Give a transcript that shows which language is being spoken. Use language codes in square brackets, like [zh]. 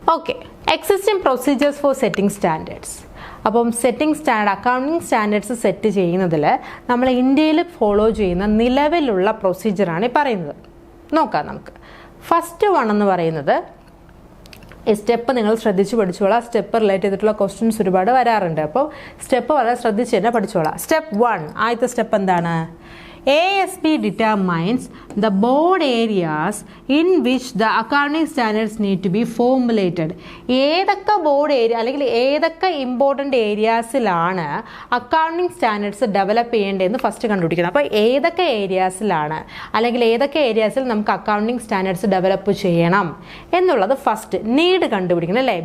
[ml] Okay, [en] Existing procedures for setting standards. [ml] അപ്പം setting accounting standards set ചെയ്യുന്നതിൽ നമ്മൾ ഇന്ത്യയിൽ ഫോളോ ചെയ്യുന്ന നിലവിലുള്ള പ്രൊസീജിയറാണ് ഈ പറയുന്നത്. നോക്കാം നമുക്ക്. ഫസ്റ്റ് വൺ എന്ന് പറയുന്നത്, ഈ സ്റ്റെപ്പ് നിങ്ങൾ ശ്രദ്ധിച്ച് പഠിച്ചോളാം. സ്റ്റെപ്പ് റിലേറ്റ് ചെയ്തിട്ടുള്ള ക്വസ്റ്റ്യൻസ് ഒരുപാട് വരാറുണ്ട്. അപ്പോൾ സ്റ്റെപ്പ് വളരെ ശ്രദ്ധിച്ച് തന്നെ പഠിച്ചോളാം. സ്റ്റെപ്പ് 1, ആദ്യത്തെ സ്റ്റെപ്പ് എന്താണ്? [en] ASB determines the board areas in which the accounting standards need to be formulated. [ml] ഏതൊക്കെ ബോർഡ് ഏരിയ അല്ലെങ്കിൽ ഏതൊക്കെ ഇമ്പോർട്ടൻ്റ് ഏരിയാസിലാണ് അക്കൗണ്ടിങ് സ്റ്റാൻഡേർഡ്സ് ഡെവലപ്പ് ചെയ്യേണ്ടതെന്ന് ഫസ്റ്റ് കണ്ടുപിടിക്കണം. അപ്പോൾ ഏതൊക്കെ ഏരിയാസിലാണ് അല്ലെങ്കിൽ ഏതൊക്കെ ഏരിയാസിൽ നമുക്ക് അക്കൗണ്ടിങ് സ്റ്റാൻഡേർഡ്സ് ഡെവലപ്പ് ചെയ്യണം എന്നുള്ളത് ഫസ്റ്റ് നീഡ് കണ്ടുപിടിക്കണം, അല്ലേ?